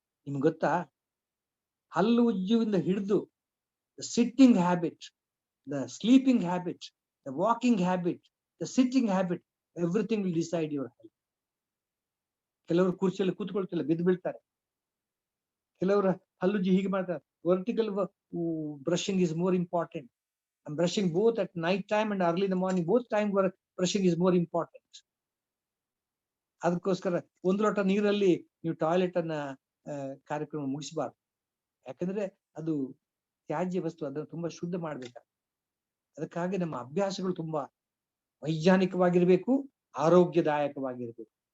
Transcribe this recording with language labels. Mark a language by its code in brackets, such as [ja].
[kn] ನಿಮ್ಗೆ ಗೊತ್ತಾ, ಹಲ್ಲು ಉಜ್ಜುವಿಂದ ಹಿಡಿದು [en] Sitting habit, the sleeping habit, the walking habit, the sitting habit, everything will decide your health. [kn] ಕೆಲವರು ಕುರ್ಚಿಯಲ್ಲಿ ಕೂತ್ಕೊಳ್ತಿಲ್ಲ, ಬಿದ್ದು ಬೀಳ್ತಾರೆ. ಕೆಲವರು ಹಲ್ಲುಜ್ಜಿ ಹೀಗೆ ಮಾಡ್ತಾರೆ. [en] Vertical brushing is more important. And brushing both at night time and early in the morning, both time brushing is more important. [kn] ಅದಕ್ಕೋಸ್ಕರ ಒಂದು ಲೋಟ ನೀರಲ್ಲಿ ನೀವು ಟಾಯ್ಲೆಟ್ ಅನ್ನ ಕಾರ್ಯಕ್ರಮ ಮುಗಿಸಬಾರ್ದು. ಯಾಕಂದ್ರೆ ಅದು ತ್ಯಾಜ್ಯ ವಸ್ತು, ಅದನ್ನು ತುಂಬಾ ಶುದ್ಧ ಮಾಡ್ಬೇಕಾಗ್ತದೆ. ಅದಕ್ಕಾಗಿ ನಮ್ಮ ಅಭ್ಯಾಸಗಳು ತುಂಬಾ ವೈಜ್ಞಾನಿಕವಾಗಿರ್ಬೇಕು, ಆರೋಗ್ಯದಾಯಕವಾಗಿರ್ಬೇಕು.